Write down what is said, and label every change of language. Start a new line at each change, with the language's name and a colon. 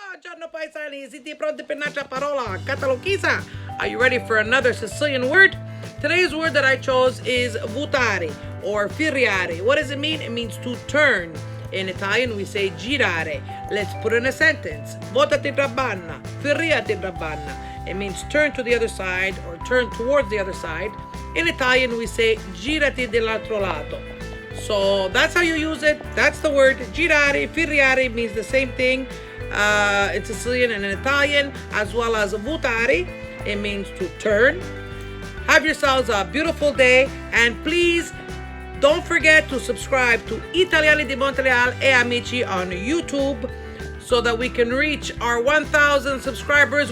Italian: Buongiorno paesani, siete pronti per un'altra parola cataloghiza?
English: Are you ready for another Sicilian word? Today's word that I chose is vutari or firriari. What does it mean? It means to turn. In Italian we say girare. Let's put in a sentence.
Sicilian: Votati trabanna, firriati trabanna.
English: It means turn to the other side or turn towards the other side. In Italian we say
Italian: girati dall'altro lato.
English: So that's how you use it. That's the word. Girare, firriari means the same thing in Sicilian and in Italian, as well as vutari. It means to turn. Have yourselves a beautiful day, and please don't forget to subscribe to Italiani di Montreal e Amici on YouTube so that we can reach our 1,000 subscribers.